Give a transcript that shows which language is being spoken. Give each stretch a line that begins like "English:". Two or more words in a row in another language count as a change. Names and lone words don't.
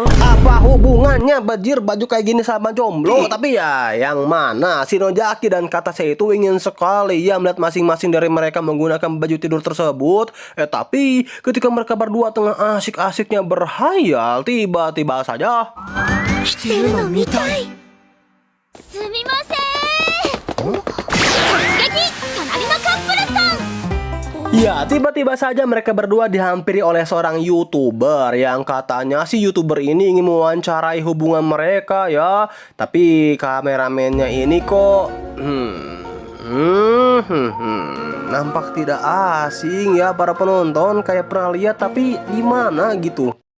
Indonesian: Apa hubungannya bajir baju kayak gini sama jomblo? Tapi ya yang mana Shinojaki dan Katase itu ingin sekali ya melihat masing-masing dari mereka menggunakan baju tidur tersebut. Tapi ketika mereka berdua tengah asik-asiknya berhayal, tiba-tiba saja
Japanese: 着てるの見たい。すみません。突撃、隣のカップルさん。
Indonesian: ya, tiba-tiba saja mereka berdua dihampiri oleh seorang YouTuber yang katanya si YouTuber ini ingin mewawancarai hubungan mereka ya. Tapi kameramennya ini kok nampak tidak asing ya para penonton, kayak pernah lihat tapi di mana gitu.